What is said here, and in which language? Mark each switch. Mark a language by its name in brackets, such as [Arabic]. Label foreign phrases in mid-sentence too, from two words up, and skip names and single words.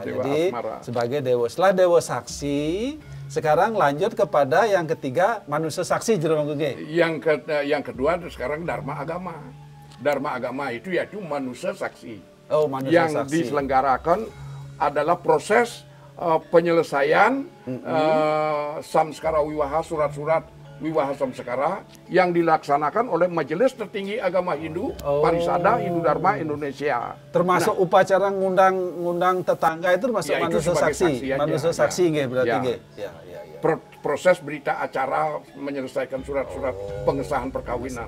[Indonesian] Jadi sebagai dewa, setelah dewa saksi, sekarang lanjut kepada yang ketiga manusia saksi, Jero Mangku. Yang kedua sekarang Dharma Agama. Dharma Agama itu yaitu manusia saksi. Manusia yang saksi. diselenggarakan adalah proses penyelesaian samskara wiwaha, surat-surat wiwaha samskara yang dilaksanakan oleh Majelis Tertinggi Agama Hindu Parisada Hindu Dharma Indonesia. Termasuk upacara ngundang tetangga itu termasuk Ya, itu manusia sebagai saksi. saksi aja, Manusia saksi nggih berarti nggih. Proses berita acara menyelesaikan surat-surat pengesahan perkawinan.